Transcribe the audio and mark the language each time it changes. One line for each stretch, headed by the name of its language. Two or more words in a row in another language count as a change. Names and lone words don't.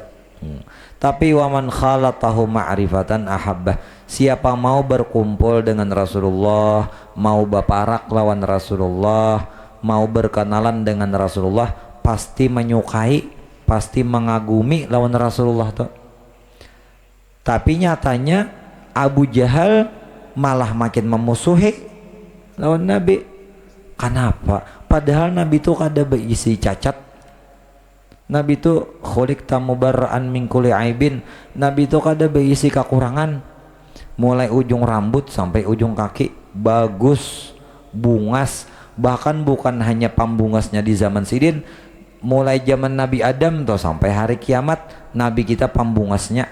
Banjar: Tapi
Arabic: ومن خالطه معرفة أحبه,
Banjar: siapa mau berkumpul dengan Rasulullah, mau baparak lawan Rasulullah, mau berkenalan dengan Rasulullah, pasti menyukai, pasti mengagumi lawan Rasulullah tuh. Tapi nyatanya Abu Jahal malah makin memusuhi lawan Nabi. Kenapa? Padahal Nabi itu kada berisi cacat.
Indonesian: Nabi itu
Arabic: خلقت مبرأ من كل عيب.
Banjar: Nabi itu kada berisi kekurangan. Mulai ujung rambut sampai ujung kaki bagus, bungas. Bahkan bukan hanya pambungasnya di zaman sidin, mulai zaman Nabi Adam tuh sampai hari kiamat Nabi kita pambungasnya.